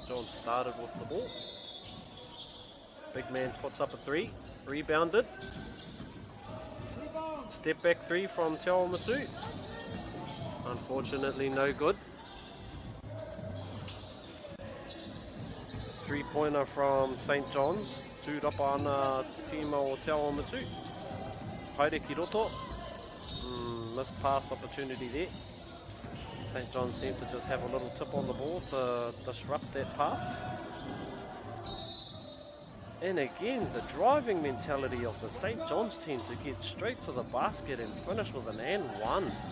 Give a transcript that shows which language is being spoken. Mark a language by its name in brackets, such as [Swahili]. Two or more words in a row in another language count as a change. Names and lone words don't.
[English] John's started with the ball. Big man puts up a 3, rebounded. Step back 3 from Te Awamutu. Unfortunately no good. three-pointer from St. John's. [Māori] Tūrapa ana tīma o Te Awa Matu. Haere ki roto. [English] Missed pass opportunity there. St. John's seemed to just have a little tip on the ball to disrupt that pass. And again, the driving mentality of the St. John's team to get straight to the basket and finish with an and one.